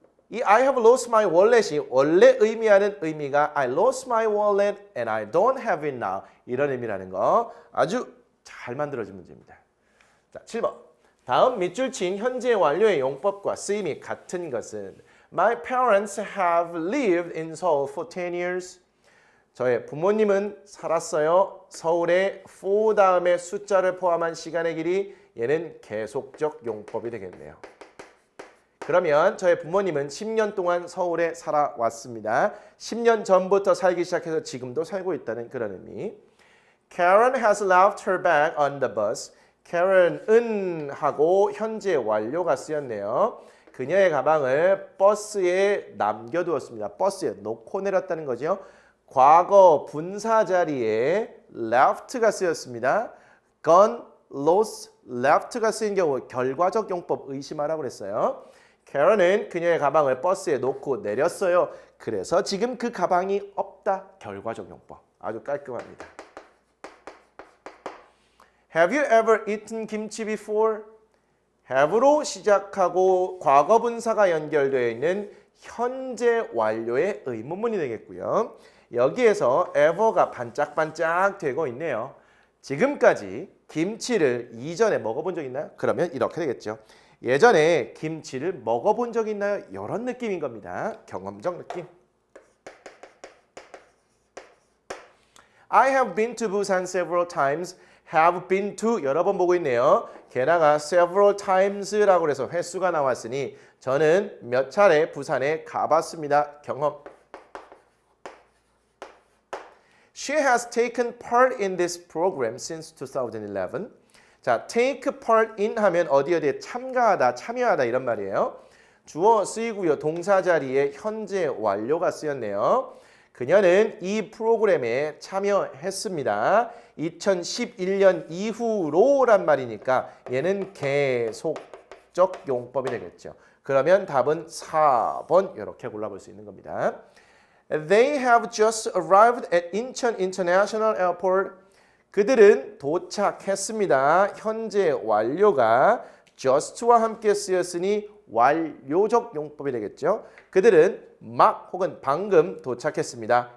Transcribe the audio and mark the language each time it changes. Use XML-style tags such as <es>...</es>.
<en>이 I have lost my wallet이</en> <ko>원래 의미하는 의미가</ko> <en>I lost my wallet and I don't have it now.</en> <ko>이런 의미라는 거 아주 잘 만들어진 문제입니다. 자, 7번. 다음 밑줄 친 현재 완료의 용법과 쓰임이 같은 것은</ko> <en>My parents have lived in Seoul for 10 years.</en> <ko>저의 부모님은 살았어요. 서울에 for 다음에 숫자를 포함한 시간의 길이 얘는 계속적 용법이 되겠네요. 그러면 저의 부모님은 10년 동안 서울에 살아왔습니다. 10년 전부터 살기 시작해서 지금도 살고 있다는 그런 의미.</ko> <en>Karen has left her bag on the bus.</en> <ko>Karen은 하고 현재 완료가 쓰였네요. 그녀의 가방을 버스에 남겨두었습니다. 버스에 놓고 내렸다는 거죠. 과거 분사 자리에 left가 쓰였습니다. gone, lost, left가 쓰인 경우 결과적 용법 의심하라고 그랬어요. Karen은 그녀의 가방을 버스에 놓고 내렸어요. 그래서 지금 그 가방이 없다. 결과적 용법. 아주 깔끔합니다.</ko> <en>Have you ever eaten kimchi before?</en> <ko>have로 시작하고 과거 분사가 연결되어 있는 현재 완료의 의문문이 되겠고요. 여기에서 ever가 반짝반짝 되고 있네요. 지금까지 김치를 이전에 먹어본 적 있나요? 그러면 이렇게 되겠죠. 예전에 김치를 먹어본 적 있나요? 이런 느낌인 겁니다. 경험적 느낌.</ko> <en>I have been to Busan several times.</en> <ko>have been to 여러 번 보고 있네요. 게다가</ko> <en>several times</en> <ko>라고 해서 횟수가 나왔으니 저는 몇 차례 부산에 가봤습니다. 경험.</ko> <en>She has taken part in this program since 2011.</en> <ko>자, take part in 하면 어디에 참가하다, 참여하다 이런 말이에요. 주어 쓰이고요. 동사 자리에 현재 완료가 쓰였네요. 그녀는 이 프로그램에 참여했습니다. 2011년 이후로란 말이니까 얘는 계속적 용법이 되겠죠. 그러면 답은 4번 이렇게 골라볼 수 있는 겁니다.</ko> <en>They have just arrived at Incheon International Airport.</en> <ko>그들은 도착했습니다. 현재 완료가 just와 함께 쓰였으니 완료적 용법이 되겠죠. 그들은 막 혹은 방금 도착했습니다.</ko>